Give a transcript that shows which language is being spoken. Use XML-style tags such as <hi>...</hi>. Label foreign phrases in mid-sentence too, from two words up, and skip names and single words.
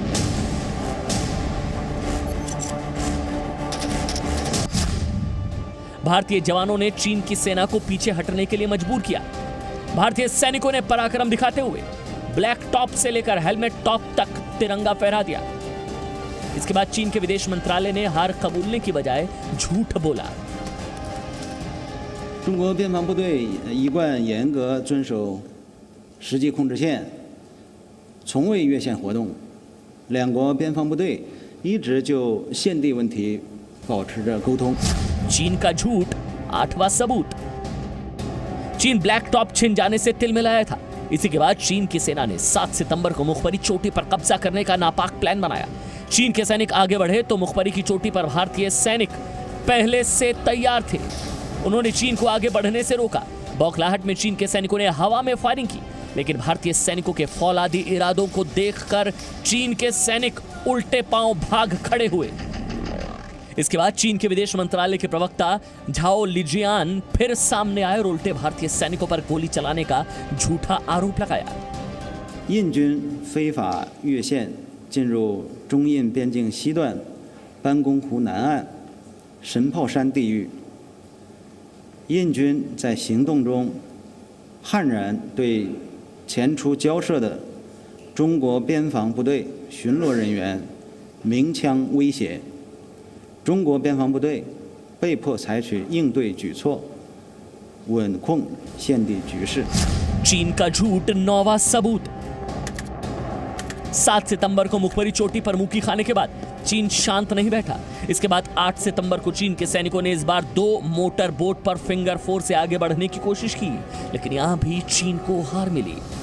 <hi>भारतीय जवानों ने चीन की सेना को पीछे हटने के लिए मजबूर किया। भारतीय सैनिकों ने पराक्रम दिखाते हुए ब्लैक टॉप से लेकर हेलमेट टॉप तक तिरंगा फहरा दिया। इसके बाद चीन के विदेश मंत्रालय ने हार कबूलने की बजाय झूठ बोला।</hi> <zh>中国边防部队一贯严格遵守实际控制线从未越线活动，两国边防部队一直就现地问题保持着沟通。</zh> <hi>चीन का झूठ 8वां सबूत। चीन ब्लैक टॉप छिन जाने से तिलमिलाया था। इसी के बाद चीन की सेना ने 7 सितंबर को मुखबरी चोटी पर कब्जा करने का नापाक प्लान बनाया। चीन के सैनिक आगे बढ़े तो मुखबरी की चोटी पर भारतीय सैनिक पहले से तैयार थे। उन्होंने चीन को आगे बढ़ने से रोका। बौखलाहट में चीन के सैनिकों ने हवा में फायरिंग की, लेकिन भारतीय सैनिकों के फौलादी इरादों को देखकर चीन के सैनिक उल्टे पांव भाग खड़े हुए। इसके बाद चीन के विदेश मंत्रालय के प्रवक्ता झाओ लिजियान फिर सामने आए और उल्टे भारतीय सैनिकों पर गोली चलाने का झूठा आरोप लगाया।</hi> <zh>印军非法越线进入中印边境西段班公湖南岸神炮山地域，印军在行动中悍然对前出交涉的中国边防部队巡逻人员鸣枪威胁，中国边防部队被迫采取应对举措，稳控现地局势。</zh> <hi>चीन का झूठ 9वां सबूत। 7 सितंबर को मुखबरी चोटी पर मुक्की खाने के बाद चीन शांत नहीं बैठा। इसके बाद 8 सितंबर को चीन के सैनिकों ने इस बार 2</hi> <en>motor boat</en> <hi>पर फिंगर 4 से आगे बढ़ने की कोशिश की, लेकिन यहां भी चीन को हार मिली।</hi>